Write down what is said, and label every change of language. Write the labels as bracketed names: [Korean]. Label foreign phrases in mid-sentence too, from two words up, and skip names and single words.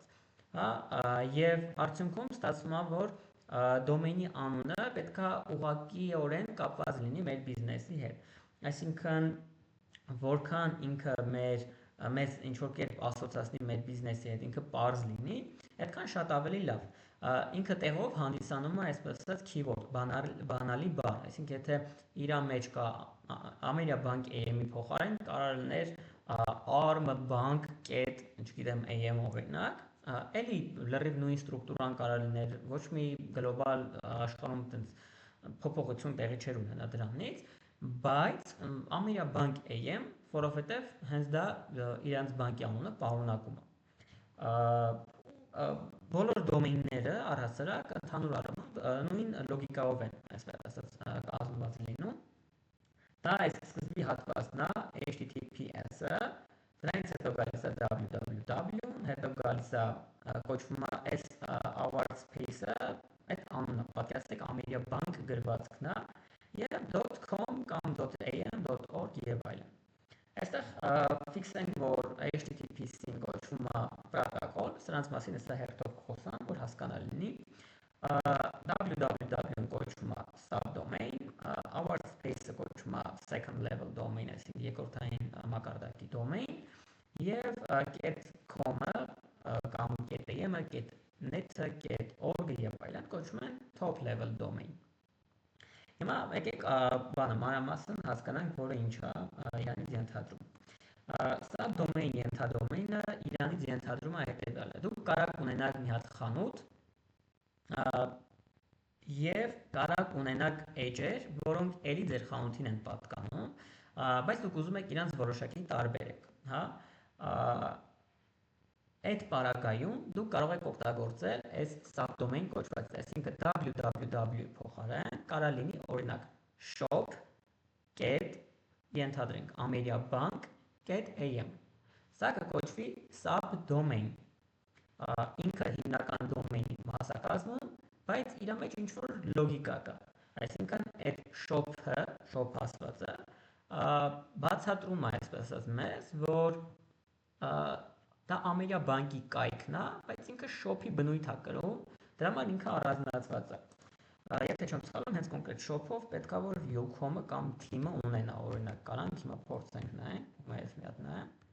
[Armenian] հա, եւ արդյունքում ստացվում է, որ domain-ի անունը պետքա ուղղակիորեն կապված լինի մեր բիզնեսի հետ։ Այսինքն, որքան ինքը մեզ ինչ որ կերպ ասոցացնի մեր բիզնեսի հետ, ինքը པարզ լինի, այդքան շատ ավելի լավ։ Ինքը տեղով հանդիսանում է այսպես ասած keyword, բանալի բառ, այսինքն եթե իր մեջ կա Ameriabank.am-ի փոխարեն կարող լիներ armbank.am օրինակ, էլի լրիվ նույն ստրուկտուրան կարող լիներ, ոչ մի գլոբալ աշխարհում այդպես փոփոխություն տեղի չէր ունենա դրանից, բայց Ameriabank.am, որովհետև հենց դա իրանց բանկի անունը պարունակում է։ բոլոր դոմեյնները առհասարակ ընդհանուր առմամբ նույն լոգիկայով են, այսպես ասած, կազմված լինում։ Դա այս սկզբի հատվածն է HTTPS-ը, դրանից հետո գալիս է www, հետո գալիս է կոչվում է [English] S award space-ը, [Armenian] այդ անունը պատկերացրեք Ամերիաբանկ գրվածքն է, եւ .com կամ .am, .org եւ այլն։ Այստեղ ֆիքսենք, որ HTTPS-ին կոչվում է պրոտոկոլ, սրանց մասին հեսա հերթով խոսամ, որ հասկանալի լինի։ www-ն կոչվում է subdomain, [English] award space-ը [Armenian] կոչվում է [English] second level domain, [Armenian] այսինքն երկրորդային մակարդակի domain, եւ .com-ը կամ .am-ը, .net-ը, .org-ը եւ այլն կոչվում են [English] top level domain։ [Armenian] Հիմա եկեք բանը մանրամասն հասկանանք, որը ինչ է իրանից ենթադրում։ Սա դոմեյն ենթադոմեյնը իրանից ենթադրում է հետևյալը։ Դուք կարող ունենաք մի հատ խանութ եւ կարող ունենաք էջեր, որոնք էլի ձեր խանութին են պատկանում, բայց դուք ուզում եք իրանց որոշակի տարբերեք, հա։ Այդ պարագայում դուք կարող եք օգտագործել այս subdomain կոչված, այսինքն www փոխարեն կարա լինի օրինակ shop ենթադրենք ameriabank.am, սա կկոչվի subdomain, ինքը հիմնական դոմեյնի մաս է կազմում, բայց իր մեջ ինչ-որ լոգիկա կա, այսինքն այդ shop-ը, shop ասվածը բացատրում է, այսպես ասած, մեզ, որ դա Ամերիաբանկի կայքն է, բայց ինքը shop-ի բնույթ է կրում, դրա համար ինքը առանձնացված է։ Եթե չեմ սխալվում, հենց կոնկրետ shop-ով պետքա որ Ucom-ը կամ Team-ը ունենա, օրինակ կարանք հիմա փորձենք նայենք, ես մի հատ նայեմ։